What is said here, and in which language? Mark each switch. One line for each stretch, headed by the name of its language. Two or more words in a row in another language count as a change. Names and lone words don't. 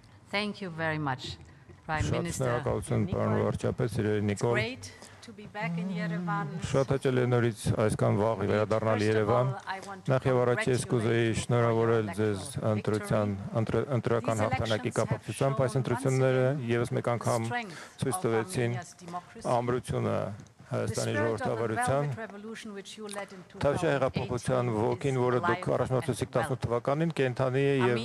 English: Thank you very much, Prime
Armenian: Շատ
English: Minister.
Armenian: շնորհակալություն, պարոն վարչապետ, սիրելի Նիկոլ։
English: Great to be back in Yerevan.
Armenian: Շատ հաճելի է նորից այսքան վաղ վերադառնալ Երևան։ Նախ եւ առաջ ես կուզեի շնորհավորել ձեզ ընտրական հաղթանակի կապակցությամբ այս ընտրությունները եւս մեկ անգամ ցույց տվեցին ամրությունը Հայաստանի ժողովրդավարության Թավշյա հեղափոխության ոգին, որը դուք առաջնորդեցիք 18 թվականին, կենդանի է եւ